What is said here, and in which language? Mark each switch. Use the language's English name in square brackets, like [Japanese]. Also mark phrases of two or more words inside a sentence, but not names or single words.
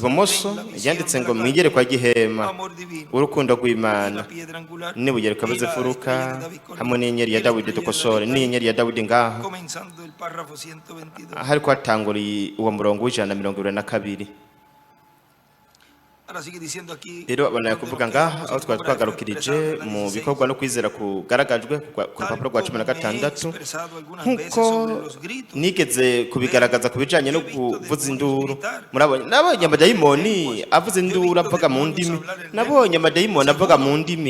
[Rundi] ibumoso yanditse ngo mwiyerekwa ry'ihema, [Spanish] amor divino. [Rundi] urukundo [Spanish] Y [Rundi] rw'Imana [Spanish] la piedra angular. [Rundi] n'ibuye [Spanish] Y [Rundi] rikabuze [Spanish] la [Rundi] furuka [Spanish] estrella de David con [Rundi] hamwe n'inyenyeri ya [Spanish] y la [Rundi] Dawidi [Spanish] estrella de [Rundi] dukosore [Spanish] David [Rundi] n'inyenyeri ya Dawidi ngaho. [Spanish] comenzando el párrafo 122. [Rundi] Hariko hatanguriye uwo murongo w'122. [Spanish] Ahora sigue diciendo aquí. [Rundi] Rero abana kuvuga ngaha aho twari twagarukirije mu bikorwa no kwizera kugaragajwe ku rupapuro rwa 16, nk'uko nigeze kubigaragaza ku bijanye no kuvuza induru. Nabonye amadayimoni avuza induru avuga mu ndimi, nabonye amadayimoni avuga mu ndimi.